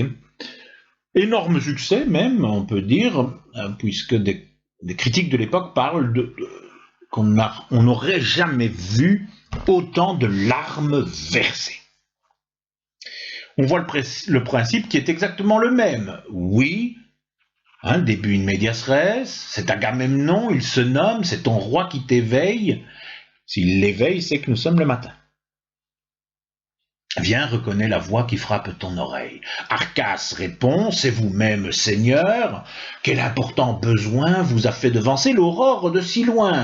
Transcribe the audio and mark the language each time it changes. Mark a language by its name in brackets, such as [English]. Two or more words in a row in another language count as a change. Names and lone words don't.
[French] Énorme succès même, on peut dire, puisque des critiques de l'époque parlent qu'on n'aurait jamais vu autant de larmes versées. On voit le principe qui est exactement le même. Oui, début [Latin] in medias res, [French] c'est Agamemnon, il se nomme, c'est ton roi qui t'éveille. S'il l'éveille, c'est que nous sommes le matin. Viens, reconnais la voix qui frappe ton oreille. Arcas répond, c'est vous-même, Seigneur. Quel important besoin vous a fait devancer l'aurore de si loin?